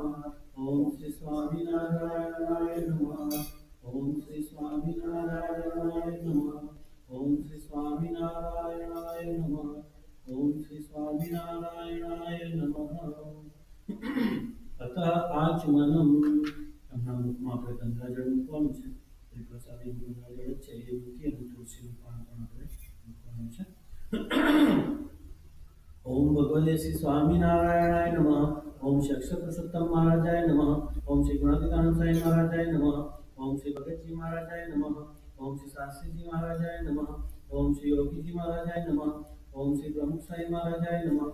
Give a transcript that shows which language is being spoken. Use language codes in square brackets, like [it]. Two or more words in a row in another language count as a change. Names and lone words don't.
[sa] ओम श्री स्वामिनारायणाय नमः. ओम श्री स्वामिनारायणाय नमः. ओम श्री स्वामिनारायणाय नमः. ओम श्री स्वामिनारायणाय नमः. अतः आचमनम [gu] हमना मुखમાં આપણે ગંગાજળ મૂકવાનું છે. એ પ્રસાદી ગંગાજળ છે એ મૂકી અને તુલસીનું પાન પણ આપણે મૂકવાનું છે. [sa] ओम भगवते श्री स्वामीनारायणाय नमः. ओम श्री अक्षर पुरुषोत्तम महाराजाय नमः. ओम श्री गुणातीतानंद साई महाराजाय नमः. ओम श्री भगत जी महाराजाय नमः. ओम श्री शास्त्री जी महाराजाय नमः. ओम श्री योगी जी महाराजाय नमः. ओम श्री प्रमुख साई महाराजाय नमः.